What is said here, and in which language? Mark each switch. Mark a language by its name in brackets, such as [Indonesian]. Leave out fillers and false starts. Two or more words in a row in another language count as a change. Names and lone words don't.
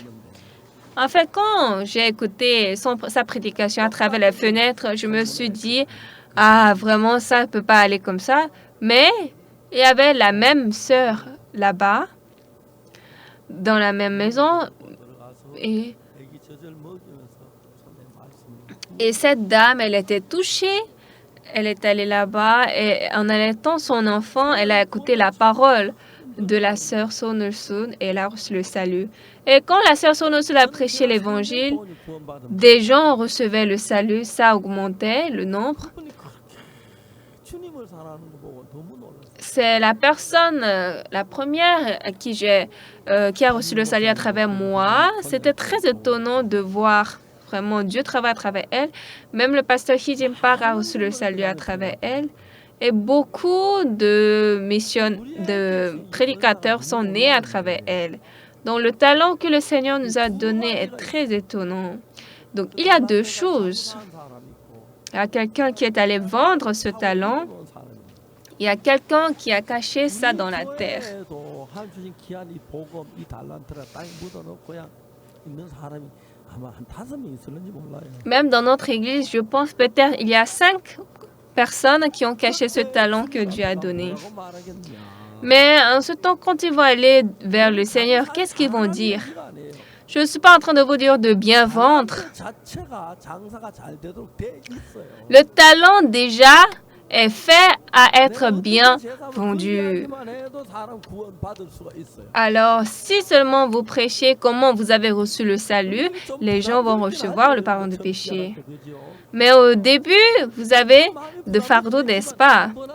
[French] En fait, quand j'ai écouté sa prédication à travers les fenêtres, je me suis dit, ah, vraiment, ça ne peut pas aller comme ça. Mais il y avait la même sœur là-bas, dans la même maison, et [Korean] 애기 젖을 먹이면서 손에 말씀을 [French] Et cette dame, elle était touchée. Elle est allée là-bas et en allaitant son enfant, elle a écouté la parole de la sœur Sonolson et elle a reçu le salut. Et quand la sœur Sonolson a prêché l'évangile, des gens recevaient le salut, ça augmentait le nombre. [Korean] 그분이 그렇게 주님을 사랑하는 거 보고 너무 놀랐어요. [French] C'est la personne, la première qui a reçu le salut à travers moi. C'était très étonnant de voir vraiment Dieu travailler à travers elle. Même le pasteur Hee Jin Park a reçu le salut à travers elle. Et beaucoup de prédicateurs sont nés à travers elle. Donc le talent que le Seigneur nous a donné est très étonnant. Donc il y a deux choses. Il y a quelqu'un qui est allé vendre ce talent. Il y a quelqu'un qui a caché ça dans la terre. [Korean] 교회에도 하나님 주신 귀한 이 복음, 이 달란트를 땅에 묻어놓고야 있는 사람이 아마 한 5명 있을는지 몰라요. [French] Même dans notre église, je pense peut-être il y a 5 personnes qui ont caché ce talent que Dieu a donné. [Korean] 뭐라고 말하겠냐. [French] Mais en ce temps, quand ils vont aller vers le Seigneur, qu'est-ce qu'ils vont dire? [Korean] 얘기가 아니에요. [French] Je ne suis pas en train de vous dire de bien vendre. [Korean] 자체가 장사가 잘 되도록 돼 있어요. [French] Le talent déjà est fait à être bien vendu. Alors, si seulement vous prêchez comment vous avez reçu le salut, les gens vont recevoir le pardon de péché. Mais au début, vous avez de fardeau, n'est-ce pas?